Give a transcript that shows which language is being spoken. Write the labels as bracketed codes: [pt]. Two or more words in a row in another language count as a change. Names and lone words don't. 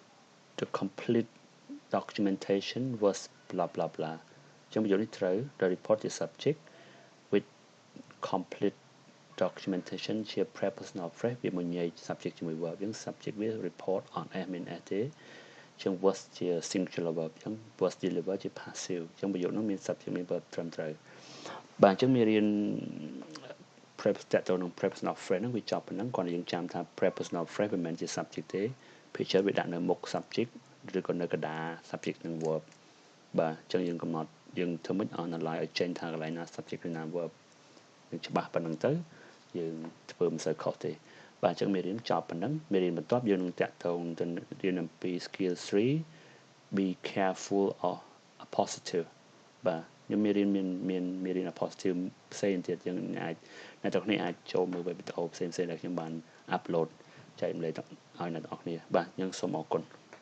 [en] the complete documentation was blah blah blah [km] អញ្ចឹងប្រយោគនេះត្រូវ [en] the report [km] ជា subject [en] with complete documentation [km] ជា [en] prepositional phrase [km] វាមកញែក subject ជាមួយ verb អញ្ចឹង subject វា [en] report on s [km] មាន s ទេអញ្ចឹង was ជា [en] singular verb [km] អញ្ចឹង [en] was deliver [km] ជា passive អញ្ចឹងប្រយោគនោះមាន subject មាន verb ត្រឹមត្រូវបាទអញ្ចឹងមានរៀន [en] prepositional prepositional phrase [km] ហ្នឹងវាចប់ប៉ុណ្ណឹងគ្រាន់តែយើង ចាំថា [en] prepositional phrase [km] មិនមែនជា subject ទេភាគច្រើនវាដាក់នៅមុខ subject ឬក៏នៅកណ្ដាល subject និង verb បាទ អញ្ចឹងយើងកំណត់យើងធ្វើមិន analyze ឲ្យចេញថាកន្លែងណា subject ឬណា verb យើងច្បាស់ប៉ុណ្ណឹងទៅយើងធ្វើមិនសូវខុសទេបាទអញ្ចឹងមេរៀនចប់ប៉ុណ្ណឹងមេរៀនបន្ទាប់យើងនឹងតាក់ទងទៅរៀនអំពី skill 3 [en] be careful of a positive [km] បាទខ្ញុំមេរៀនមានមេរៀន positive ផ្សេងទៀតយើងអាចអ្នកទាំងគ្នាអាចចូលមើលវីដេអូផ្សេងៗដែលខ្ញុំបាន upload ចែកម្លែកឲ្យអ្នកទាំងអស់គ្នាបាទខ្ញុំសូមអរគុណ